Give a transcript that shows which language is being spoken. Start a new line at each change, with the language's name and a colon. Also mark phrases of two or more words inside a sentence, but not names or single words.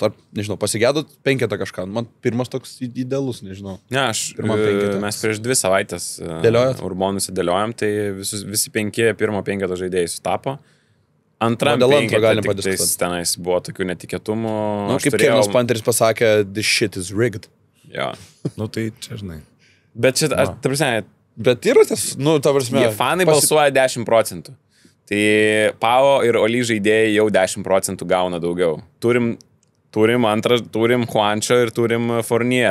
Lithuanian: Ar, nežinau, pasigėdot 5 kažką. Man pirmas toks idealus, nežinau. Ne, mes prieš 2 savaitės Urbonus dėliojom, tai visi 5 pirmo 5 žaidėjai sutapo. Antram 5 tai tenais buvo tokių netikėtumų. Kaip Kevinas Panteris pasakė,
English: this shit is rigged.
Lithuanian: Jo. Tai čia žinai. Bet šitą, ta prasme... Bet yra tas, ta prasme... Jie fanai balsuoja 10%. Tai Pao ir Oli žaidėjai jau 10% gauna daugiau. Turim Juančio ir turim Fournier.